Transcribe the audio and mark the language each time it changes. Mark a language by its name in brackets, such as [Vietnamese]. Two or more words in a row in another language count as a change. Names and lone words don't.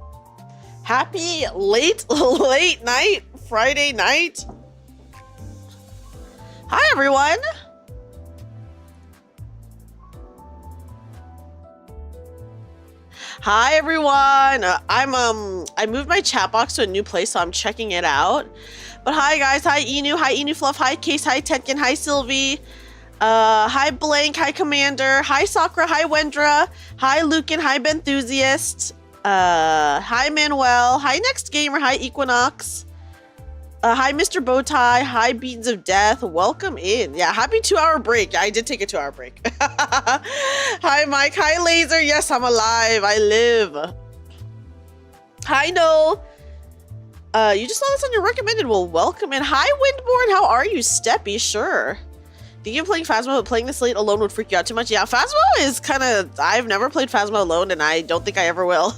[English] Happy late night, Friday night. Hi, everyone. Hi, everyone. I moved my chat box to a new place, so I'm checking it out. But hi, guys. Hi, Inu. Hi, Inu Fluff. Hi, Case. Hi, Tenkin. Hi, Sylvie. Hi Blank, hi Commander, hi Sakura, hi Wendra, hi Lucan, hi Benthusiast, hi Manuel, hi Next Gamer, hi Equinox, hi Mr. Bowtie, hi Beans of Death, welcome in. Yeah, happy 2-hour break. Yeah, I did take a 2-hour break. Hi Mike, hi Laser, yes, I'm alive, I live. Hi Noel. You just saw this on your recommended, well, welcome in. Hi Windborn, how are you? Steppy, sure. Think you're playing Phasmo, but playing this late alone would freak you out too much? Yeah, Phasmo is kind of... I've never played Phasmo alone, and I don't think I ever will.